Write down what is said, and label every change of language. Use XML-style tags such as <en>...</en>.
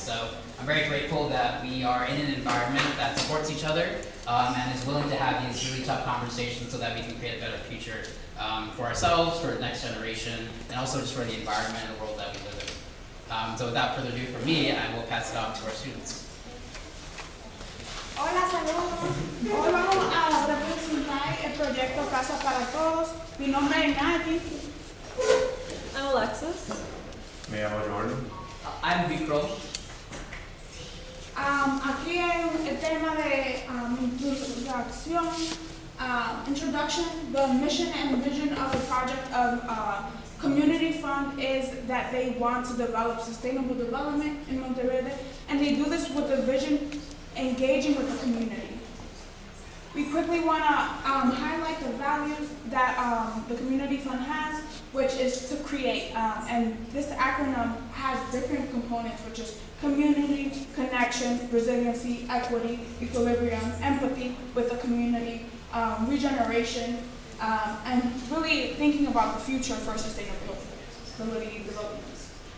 <en>So I'm very grateful that we are in an environment that supports each other and is willing to have these really tough conversations so that we can create a better future for ourselves, for the next generation, and also just for the environment and the world that we live in. So without further ado from me, I will pass it off to our students.</en> <es>Hola, saludos. Hoy vamos a representar el proyecto Casa para Todos. Mi nombre es Nadie.</es> <en>I'm Alexis.</en> <es>Me llamo Jordan.</es> <en>I'm Vikram.</en> <es>Aquí hay el tema de introducción.</es> <en>Introduction. The mission and vision of the project of Community Fund is that they want to develop sustainable development in Monteverde, and they do this with the vision engaging with the community. We quickly want to highlight the values that the Community Fund has, which is to create, and this acronym has different components, which is community, connection, resiliency, equity, equilibrium, empathy with the community, regeneration, and really thinking about the future for sustainability developments.</en>